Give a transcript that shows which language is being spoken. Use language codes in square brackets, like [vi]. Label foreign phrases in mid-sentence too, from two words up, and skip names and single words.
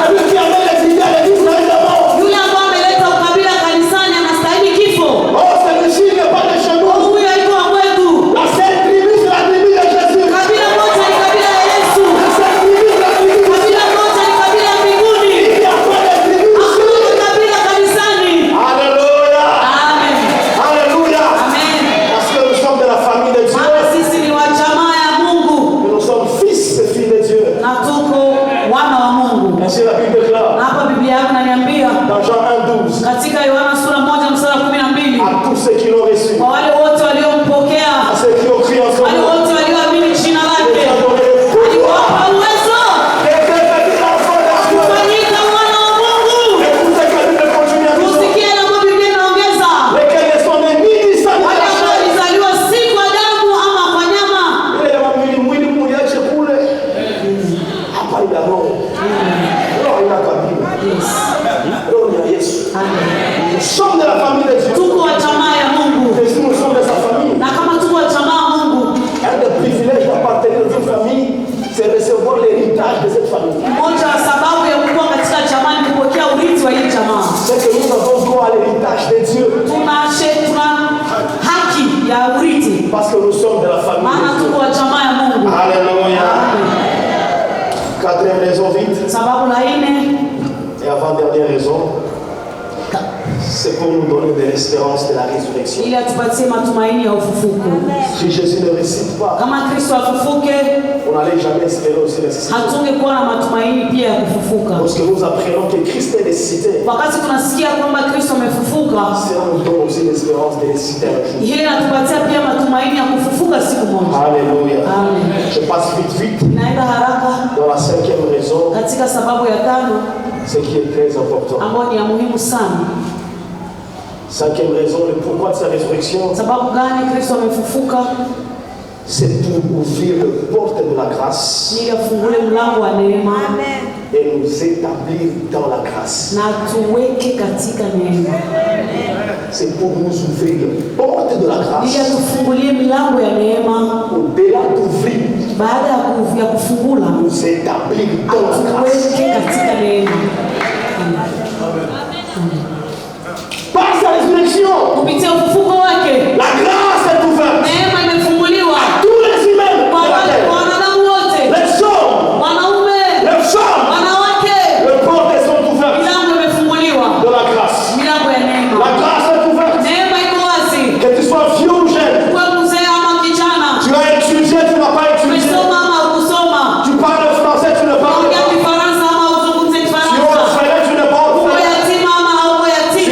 [sw] Yule ambaye ameleta ukabila kanisani anastahili kifo. Huyu alikuwa kwetu. Kabila moja ni kabila ya Yesu. Kabila moja ni kabila ya mbinguni. Hakuna kabila kanisani. Alléluia. Amen. Alléluia. Amen. [fr] Parce que nous sommes de la famille de Dieu. [sw] Maana sisi ni wa jamaa ya Mungu [fr] Nous sommes fils et filles de Dieu. [sw] na tuko wana wa Mungu. [fr] Ainsi la Bible déclare [sw] Na hapa Biblia yangu inaniambia [fr] dans Jean 1:12 [sw] katika Yohana sura 1 mstari wa 12, [fr] à tous ceux qui l'ont reçu, [sw] kwa wale wote waliompokea, [fr] à ceux qui ont crié en son [sw] wale [fr] nom, [sw] wote walioamini jina [fr] il [sw] lake, [fr] a donné le pouvoir [sw] aliwapa uwezo [fr] de devenir enfants de Dieu. [sw] kufanyika wana wa Mungu. [fr] Écoutez que la Bible continue à dire, [sw] Tusikie na Biblia inaongeza [fr] lesquels ne sont nés ni du sang ni de [sw] wale [fr] la [sw] ambao [fr] chair. [sw] walizaliwa si kwa damu ama kwa nyama. Ile ya mwili mliache kule. Hapa ina roho. Roho ina kabila. Roho ni ya Yesu. [fr] Nous sommes de la famille de Dieu. [sw] Tuko wa jamaa ya Mungu, [fr] Et si nous sommes de sa famille, [sw] na kama tuko wa jamaa ya Mungu, [fr] un des privilèges d'appartenir à une famille, c'est recevoir l'héritage de cette famille. [sw] moja wa sababu ya kuwa katika jamaa ni kupokea urithi wa hii jamaa. [fr] C'est que nous avons droit à l'héritage de Dieu. [sw] Tuna haki ya urithi [fr] Parce que nous sommes de la famille [sw] maana [fr] de Dieu. [sw] tuko wa jamaa ya Mungu. [fr] Alléluia. Quatrième raison vite. [sw] Sababu la nne, [fr] Et avant-dernière raison, c'est pour nous donner de l'espérance de la résurrection. [sw] ili atupatie matumaini ya ufufuko. [fr] Si Jésus ne ressuscite pas, [sw] Kama Kristo afufuke, [fr] on n'allait jamais espérer aussi ressusciter. [sw] hatungekuwa na matumaini pia ya kufufuka. [fr] Lorsque nous apprenons que Christ est ressuscité, [sw] Wakati tunasikia kwamba Kristo amefufuka, [fr] cela nous donne aussi l'espérance de ressusciter un jour. [sw] hii inatupatia pia matumaini ya kufufuka siku moja. Alléluia. Amen. [fr] Je passe vite. [sw] Naenda haraka [fr] Dans la cinquième raison, [sw] katika sababu ya tano [fr] ce qui est très important. [sw] ambayo ni ya muhimu sana. [fr] Cinquième raison, le pourquoi de sa résurrection, [sw] Sababu gani Kristo amefufuka? [fr] c'est pour ouvrir le porte de la grâce [sw] Ili afungule mlango wa neema [fr] et nous établir dans la grâce. [sw] na tuweke katika neema. [fr] C'est pour nous ouvrir le porte de la [sw] Ili [fr] grâce. [sw] atufungulie milango ya neema, [fr] Au-delà d'ouvrir, [sw] baada ya kufungula [fr] nous établir dans la grâce. [sw] atuweke katika neema. [fr] Par sa résurrection, [sw] Kupitia ufufuko wake, [fr] la grâce est ouverte. [sw] neema imefunguliwa [fr] Tous les humains de [sw] kwa [fr] la [sw] wale [fr] terre, [sw] kwa wanadamu wote, [fr] les hommes, [sw] wanaume, [fr] les femmes, [sw] wanawake. [fr] les portes sont ouvertes [sw] Milango imefunguliwa, [fr] de la grâce. [sw] milango ya [fr] La [sw] neema. [fr] grâce est ouverte. [sw] Neema iko wazi. [fr] Que tu sois vieux ou jeune, [sw] Kwa mzee ama kijana, [fr] tu as étudié, tu n'as pas étudié, [sw] umesoma ama hukusoma, [fr] tu parles français, tu ne parles [sw] ongea [fr] pas, [sw] Kifaransa ama uzungumze [fr] tu es [sw] Kifaransa, [fr] orphelin, tu ne parles [sw] uko [fr] pas, [sw] yatima ama hauko [fr] tu